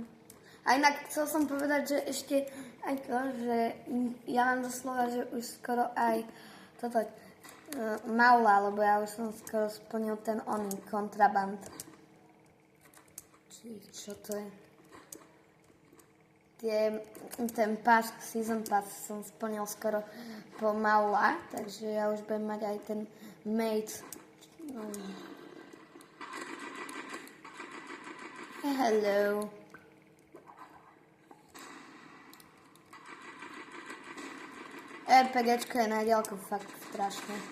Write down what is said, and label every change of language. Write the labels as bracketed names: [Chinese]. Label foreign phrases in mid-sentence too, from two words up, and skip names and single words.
[Slovak] A inak chcel som povedať, že ešte aj to, že ja mám doslova, že už skoro aj toto maula, lebo ja už som skoro splnil ten oný kontraband. Či čo to je? Ten pass, [English] season pass [Slovak] som splnil skoro po maula, takže ja už budem mať aj ten mate. Hello. RPGčko je na diaľku fakt strašné.